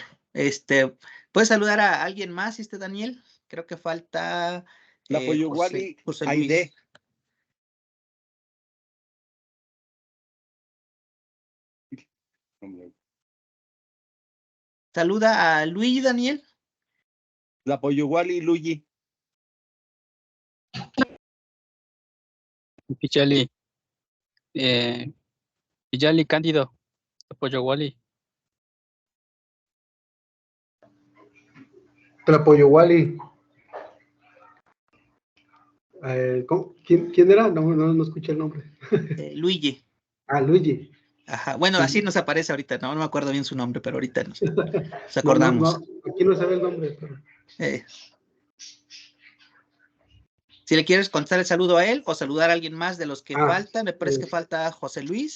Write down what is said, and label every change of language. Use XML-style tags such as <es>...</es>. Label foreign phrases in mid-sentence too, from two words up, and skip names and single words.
<es>¿Puedes saludar a alguien más, Daniel? Creo que falta</es> <nah>Tlapoyowali,</nah> <es>José Aide. Luis. Saluda a Luigi, Daniel.</es> <nah>Tlapoyowali, Luigi. Pillali, Pillali Cándido, Tlapoyowali. Tlapoyowali.</nah> <es>¿Quién era? No escuché el nombre. Luigi. Ah, Luigi. Ajá. Bueno, Sí. así nos aparece ahorita. No me acuerdo bien su nombre, pero ahorita nos acordamos. Aquí no sabe el nombre. Pero... Si le quieres contar el saludo a él o saludar a alguien más de los que faltan, me parece que falta José Luis.</es>